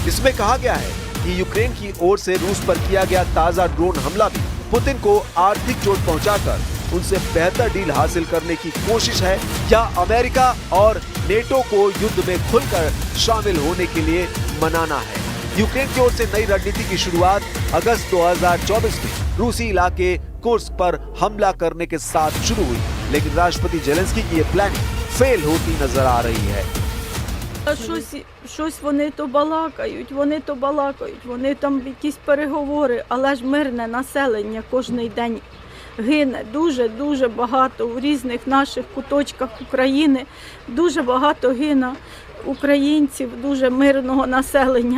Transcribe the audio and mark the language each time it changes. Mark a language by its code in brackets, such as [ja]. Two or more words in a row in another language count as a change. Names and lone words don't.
[hi] इसमें कहा गया है कि यूक्रेन की ओर से रूस पर किया गया ताजा ड्रोन हमला भी पुतिन को आर्थिक चोट पहुंचाकर उनसे बेहतर डील हासिल करने की कोशिश है या अमेरिका और नेटो को युद्ध में खुलकर शामिल होने के लिए मनाना है। यूक्रेन की ओर से नई रणनीति की शुरुआत अगस्त 2024 में रूसी इलाके कुर्स्क पर हमला करने के साथ शुरू हुई, लेकिन राष्ट्रपति जेलेंस्की की ये [en] planning fail [hi] होती नजर आ रही है। [uk] Щось вони то балакають, вони там якісь переговори, але ж мирне населення кожний день гине. Дуже багато у різних наших куточках України, дуже багато гине українців, дуже мирного населення.